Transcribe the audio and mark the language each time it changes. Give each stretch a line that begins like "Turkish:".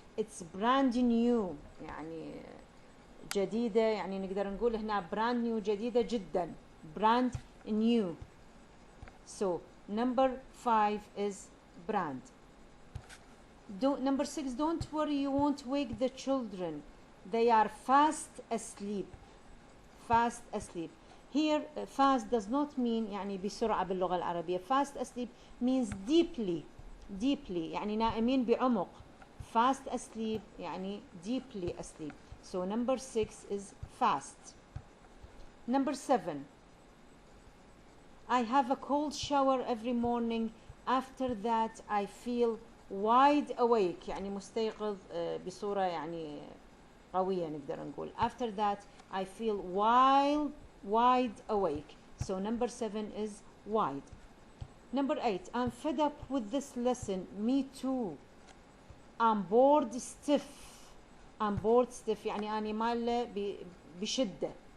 English: It's brand new
Arabic: يعني جديدة. يعني نقدر نقول هنا
English: brand new
Arabic: جديدة جدا.
English: Brand new. So number 5 is brand. Number 6, don't worry, you won't wake the children. They are fast asleep. Fast asleep. Here fast does not mean
Arabic: يعني بسرعة باللغة العربية.
English: Fast asleep means deeply.
Arabic: Deeply يعني نائمين بعمق.
English: Fast asleep يعني deeply asleep. So number 6 is fast. Number 7, I have a cold shower every morning. After that I feel wide awake
Arabic: يعني مستيقظ بصورة يعني قوية نقدر نقول.
English: After that I feel wide awake. So number 7 is wide. Number 8, I'm fed up with this lesson. Me too. I'm bored stiff. I'm bored stiff
Arabic: يعني أنا مالة بشدة.